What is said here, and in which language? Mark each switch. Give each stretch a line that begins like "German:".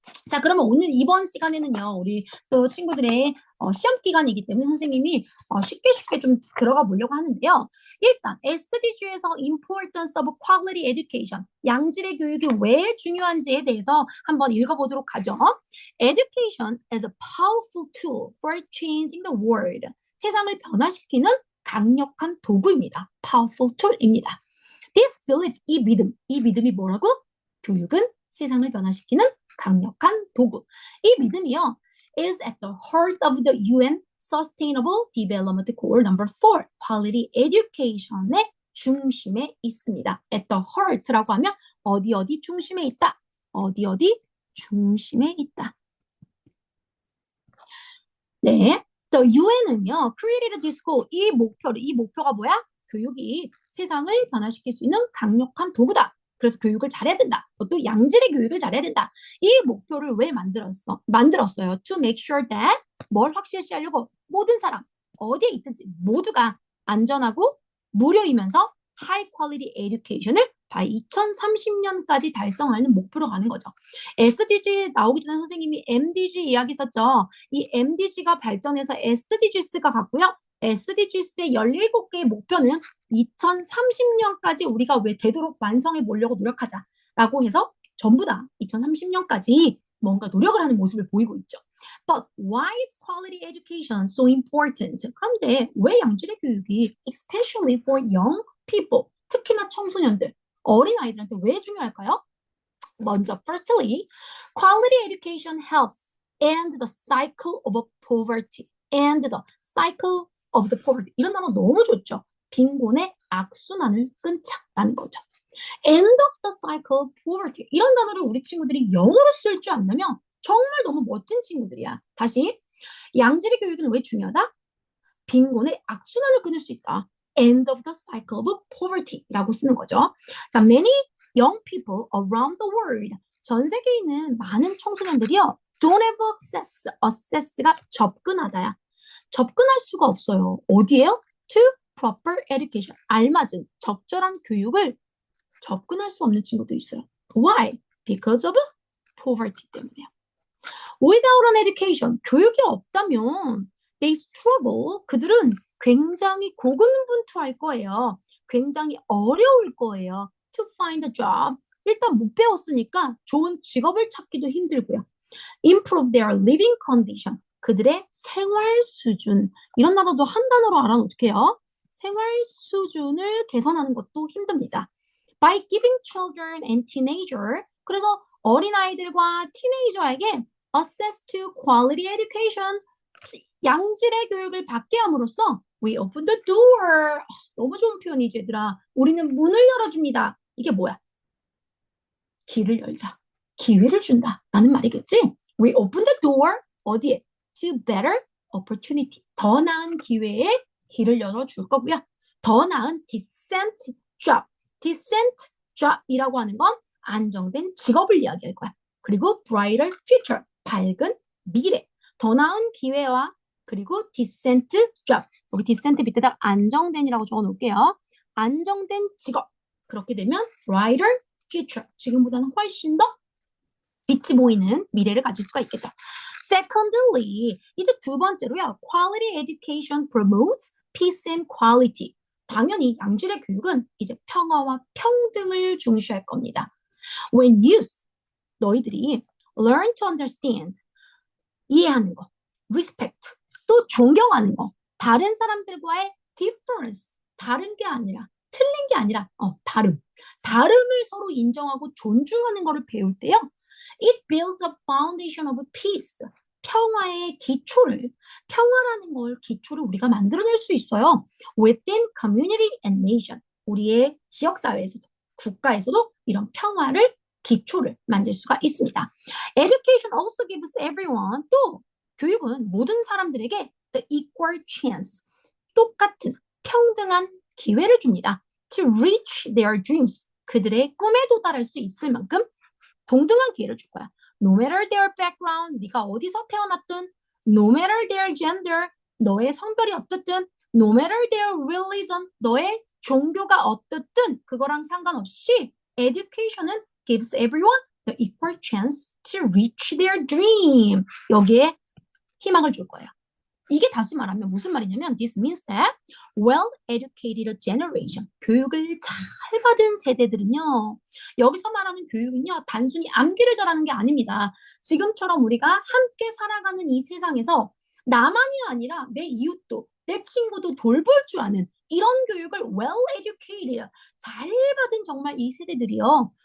Korean: 자, 그러면 오늘 이번 시간에는요, 우리 또 친구들의 시험 기간이기 때문에 선생님이 쉽게 좀 들어가 보려고 하는데요. 일단 SDG에서
English: Importance of Quality Education,
Korean: 양질의 교육이 왜 중요한지에 대해서 한번 읽어보도록 하죠.
English: Education is a powerful tool for changing the world.
Korean: 세상을 변화시키는 강력한 도구입니다.
English: Powerful tool
Korean: 입니다.
English: This belief,
Korean: 이 믿음이 뭐라고? 교육은 세상을 변화시키는 강력한 도구. 이 믿음이요,
English: is at the heart of the UN Sustainable Development Goal No.
Korean: 4,
English: Quality Education
Korean: 의 중심에 있습니다.
English: At the heart
Korean: 라고 하면 어디 중심에 있다. 어디 중심에 있다. 네.
English: The UN은요, created this goal,
Korean: 이 목표가 뭐야? 교육이 세상을 변화시킬 수 있는 강력한 도구다. 그래서 교육을 잘해야 된다. 그것도 양질의 교육을 잘해야 된다. 이 목표를 왜 만들었어요?
English: To make sure that
Korean: 뭘 확실시하려고 모든 사람 어디에 있든지 모두가 안전하고 무료이면서
English: high quality education
Korean: 을 by 2030년까지 달성하는 목표로 가는 거죠. SDG 나오기 전에 선생님이 MDG 이야기 썼죠. 이 MDG가 발전해서 SDGs가 갔고요. SDGs의 17개의 목표는 2030년까지 우리가 왜 되도록 완성해 보려고 노력하자라고 해서 전부 다 2030년까지 뭔가 노력을 하는 모습을 보이고 있죠.
English: But why is quality education so important?
Korean: 그런데 왜 양질의 교육이
English: especially for young people,
Korean: 특히나 청소년들, 어린아이들한테 왜 중요할까요? 먼저,
English: firstly, quality education helps end the cycle of poverty. End the cycle of the poverty.
Korean: 이런 단어 너무 좋죠. 빈곤의 악순환을 끊자라는 거죠.
English: End of the cycle of poverty.
Korean: 이런 단어를 우리 친구들이 영어로 쓸 줄 안다면 정말 너무 멋진 친구들이야. 다시, 양질의 교육은 왜 중요하다? 빈곤의 악순환을 끊을 수 있다.
English: End of the cycle of poverty
Korean: 라고 쓰는 거죠. 자,
English: many young people around the world,
Korean: 전 세계에 있는 많은 청소년들이요,
English: don't have access, access
Korean: 가 접근하다야. 접근할 수가 없어요. 어디에요?
English: To proper education,
Korean: 알맞은 적절한 교육을 접근할 수 없는 친구도 있어요.
English: Why? Because of poverty
Korean: 때문에요.
English: Without an education,
Korean: 교육이 없다면
English: they struggle,
Korean: 그들은 굉장히 고군분투할 거예요. 굉장히 어려울 거예요.
English: To find a job,
Korean: 일단 못 배웠으니까 좋은 직업을 찾기도 힘들고요.
English: Improve their living condition,
Korean: 그들의 생활 수준, 이런 단어도 한 단어로 알아는 어떻게 해요? 생활 수준을 개선하는 것도 힘듭니다.
English: By giving children and teenager,
Korean: 그래서 어린아이들과 티네이저에게
English: access to quality education,
Korean: 양질의 교육을 받게 함으로써
English: we open the door.
Korean: 너무 좋은 표현이지, 얘들아. 우리는 문을 열어줍니다. 이게 뭐야? 길을 열다. 기회를 준다. 라는 말이겠지?
English: We open the door.
Korean: 어디에?
English: To better opportunity.
Korean: 더 나은 기회에 길을 열어줄 거고요. 더 나은
English: decent job.
Korean: decent job이라고 하는 건 안정된 직업을 이야기할 거야. 그리고
English: brighter future.
Korean: 밝은 미래. 더 나은 기회와 그리고
English: decent job.
Korean: 여기 decent 밑에다 안정된이라고 적어 놓을게요. 안정된 직업. 그렇게 되면 brighter future. 지금보다는 훨씬 더 빛이 보이는 미래를 가질 수가 있겠죠.
English: Secondly,
Korean: 이제 두 번째로요.
English: Quality education promotes peace and quality.
Korean: 당연히 양질의 교육은 이제 평화와 평등을 중시할 겁니다.
English: When youth,
Korean: 너희들이
English: learn to understand,
Korean: 이해하는 거, respect, 또 존경하는 거, 다른 사람들과의 difference, 다른 게 아니라, 틀린 게 아니라, 다름을 서로 인정하고 존중하는 거를 배울 때요.
English: It builds a foundation of peace.
Korean: 평화의 기초를, 평화라는 걸 기초를 우리가 만들어낼 수 있어요.
English: Within community and nation.
Korean: 우리의 지역사회에서도, 국가에서도 이런 평화를, 기초를 만들 수가 있습니다.
English: Education also gives everyone,
Korean: 또 교육은 모든 사람들에게
English: the equal chance,
Korean: 똑같은 평등한 기회를 줍니다.
English: to reach their dreams.
Korean: 그들의 꿈에 도달할 수 있을 만큼 동등한 기회를 줄 거야.
English: No matter their background,
Korean: 네가 어디서 태어났든,
English: no matter their gender,
Korean: 너의 성별이 어떻든,
English: no matter their religion,
Korean: 너의 종교가 어떻든 그거랑 상관없이
English: education은 gives everyone the equal chance to reach their dream.
Korean: 여기에 희망을 줄 거예요. 이게 다시 말하면 무슨 말이냐면
English: this means that well-educated generation,
Korean: 교육을 잘 받은 세대들은요. 여기서 말하는 교육은요. 단순히 암기를 잘하는 게 아닙니다. 지금처럼 우리가 함께 살아가는 이 세상에서 나만이 아니라 내 이웃도 내 친구도 돌볼 줄 아는 이런 교육을 well-educated, 잘 받은 정말 이 세대들이요.